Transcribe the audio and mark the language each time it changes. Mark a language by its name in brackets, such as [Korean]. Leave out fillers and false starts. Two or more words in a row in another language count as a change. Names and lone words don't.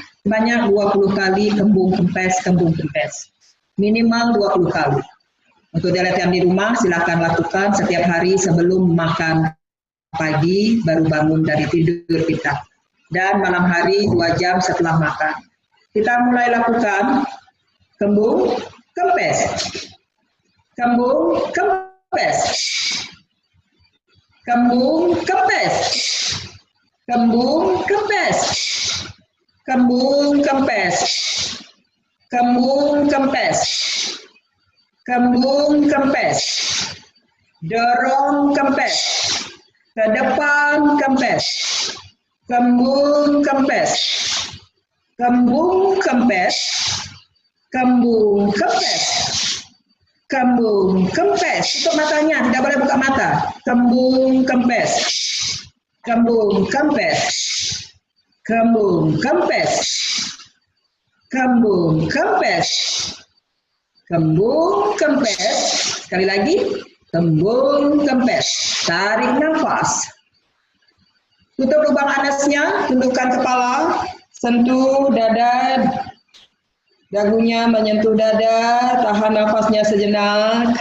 [Indonesian] Sebanyak 20 kali kembung kempes, kembung kempes. Minimal 20 kali. Untuk delete yang di rumah, silakan lakukan setiap hari sebelum makan pagi, baru bangun dari tidur kita. Dan malam hari 2 jam setelah makan. Kita mulai lakukan kembung kempes. Kembung kempes. Kembung kempes. Kembung kempes. Kembung kempes. Kembung kempes. Kembung kempes. Dorong kempes. Ke depan kempes. Kembung kempes. Kembung kempes. Kembung kempes. Kembung kempes. Tutup matanya, tidak boleh buka mata. Kembung kempes. Kembung kempes. Kembung kempes. Kembung kempes. Kembung kempes. Sekali lagi. Kembung kempes. Tarik nafas. Tutup lubang anasnya, tundukkan kepala, sentuh dada, dagunya menyentuh dada, tahan nafasnya sejenak.